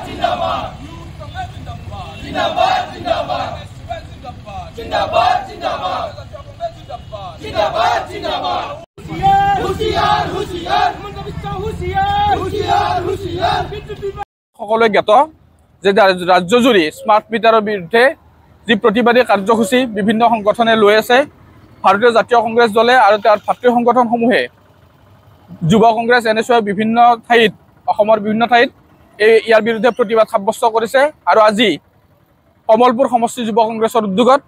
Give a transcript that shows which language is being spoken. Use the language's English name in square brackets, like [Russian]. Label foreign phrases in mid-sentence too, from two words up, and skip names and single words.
[Hindi] जिंदाबाद जिंदाबाद जिंदाबाद जिंदाबाद जिंदाबाद जिंदाबाद जिंदाबाद हुशियार हुशियार हुशियार हुशियार हुशियार [Assamese] সকলে জ্ঞাত যে ৰাজ্যজুৰি স্মাৰ্ট মিটাৰৰ বিৰুদ্ধে যি প্ৰতিবাদী কাৰ্যসূচী বিভিন্ন সংগঠনে লৈ আছে ভাৰতীয় জাতীয় কংগ্ৰেছ দলে আৰু তাৰ ভাতৃ সংগঠনসমূহে যুৱ কংগ্ৰেছ এনএছইউ বিভিন্ন ঠাইত অসমৰ বিভিন্ন ঠাইত ইয়াৰ বিৰুদ্ধে প্ৰতিবাদ সাব্যস্ত কৰিছে আৰু আজি কমলপুৰ সমষ্টি যুৱ কংগ্ৰেছৰ উদ্যোগত